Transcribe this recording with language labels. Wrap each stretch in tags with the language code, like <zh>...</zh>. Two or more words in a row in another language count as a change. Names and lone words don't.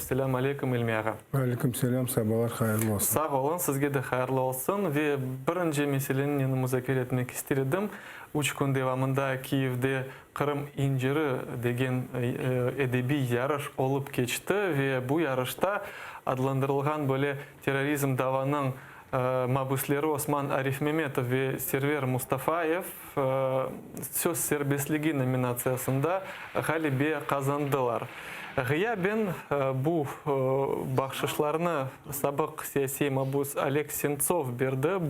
<crh>Selamun aleykum İlmi Ağa. Aleyküm selam, sabahlar hayırlı olsun. Sağ olun, sizge de hayırlı olsun ve birinci meselenin yanımıza etmek istedim. 3 gün devamında Kiev'de Kırım İnciri degen edebi yarış olup geçti ve bu yarışta adlandırılgan böyle terörizm davanın mabusleri Osman Arifmemetov ve Server Mustafayev söz serbestligi nominasyasında galibe kazandılar. Ben bu bahşişlerini sabık siyasi mabus Oleg Sentsov berdi.</crh>